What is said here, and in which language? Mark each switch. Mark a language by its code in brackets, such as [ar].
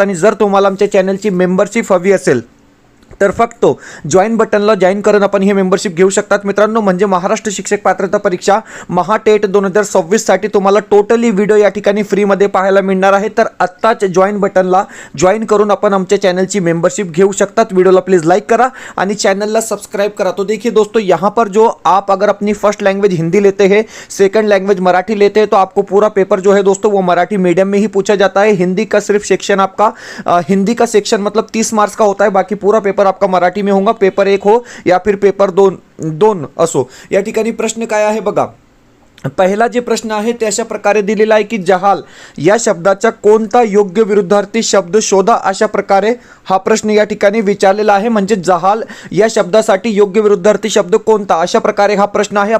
[mr] आणि जर तुम्हाला आमच्या चॅनलची मेंबरशिप हवी असेल तर फक्त जॉईन बटनला जॉईन करून आपण ही मेंबरशिप घेऊ शकतात मित्रांनो। म्हणजे महाराष्ट्र शिक्षक पात्रता परीक्षा महाटेट 2026 साठी तुम्हाला टोटली व्हिडिओ या ठिकाणी फ्रीमध्ये पाहायला मिळणार आहे। तर आत्ताच जॉईन बटनला जॉईन करून आपण आमच्या चॅनलची मेंबरशिप घेऊ शकतात। वीडियोला प्लीज लाइक करा आणि चैनल सब्सक्राइब करा। [hi] तो देखिए दोस्तों, यहाँ पर जो आप अगर अपनी फर्स्ट लैंग्वेज हिंदी लेते हैं, सेकंड लैंग्वेज मराठी लेते हैं, तो आपको पूरा पेपर जो है दोस्तों वो मराठी मीडियम में ही पूछा जाता है। हिंदी का सिर्फ सेक्शन आपका हिंदी का सेक्शन मतलब 30 मार्क्स का होता है, बाकी पूरा पेपर आपका मराठी में होगा। पेपर 1 हो या फिर पेपर 2 असो। [mr] या ठिकाणी प्रश्न काय आहे बघा। पहिला जे प्रश्न आहे ते अशा प्रकारे दिलेला आहे की जहाल या शब्दाचा कोणता योग्य विरुद्धार्थी शब्द शोधा, अशा प्रकारे हा प्रश्न या ठिकाणी विचारलेला आहे। म्हणजे जहाल या शब्दासाठी योग्य विरुद्धार्थी शब्द कोणता, अशा प्रकारे हा प्रश्न आहे।